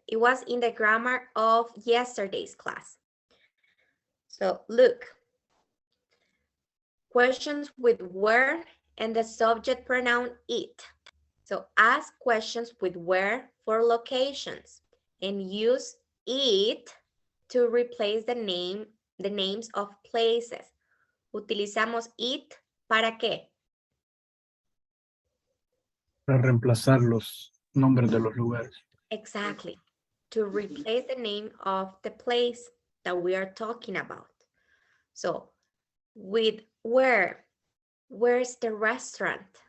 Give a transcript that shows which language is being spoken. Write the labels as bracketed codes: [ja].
[en] It was in the grammar of yesterday's class. So look, questions with where and the subject pronoun it. So ask questions with where for locations and use it to replace the names of places. [es] Utilizamos it ¿para qué? Para reemplazar los nombres de los lugares. [en] Exactly. To replace the name of the place that we are talking about. So with where, where's the restaurant?